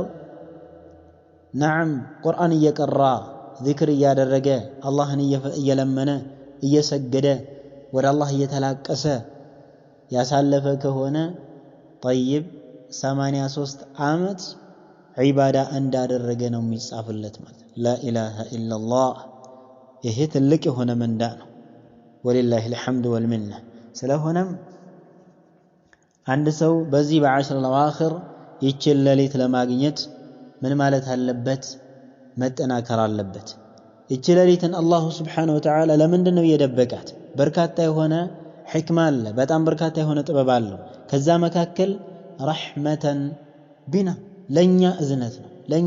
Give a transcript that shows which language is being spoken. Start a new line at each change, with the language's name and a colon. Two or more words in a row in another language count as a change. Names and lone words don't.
Amharic: نعم ቁርአን እየቀራ ዚክር እያደረገ አላህን እየለመነ እየሰገደ ወደ አላህ እየተላቀሰ ያሳለፈ ከሆነ طيب 83 ዓመት ዒባዳ እንዳደረገ ነው የሚጻፍለት ማለት
Arabic: لا إله إلا الله
Amharic: ይሄ ትልቅ የሆነ ምንዳ ነው።
Arabic: ولله الحمد والمنة
Amharic: ስለሆነም አንድ ሰው በዚህ በ10 الأواخر ይችል ሌሊት ለማግኘት ምን ማለት አለበት? መጠናከር አለበት። ይችል ሌሊትን አላህ
Arabic: سبحانه وتعالى
Amharic: ለምንድን ነው የደበቃት? በርካታ የሆነ ሕክማ አለ። በጣም በርካታ የሆነ ጥበብ አለ። ከዛ መካከል
Arabic: رحمة بنا
Amharic: ለኛ እዝነት ነው። ለኛ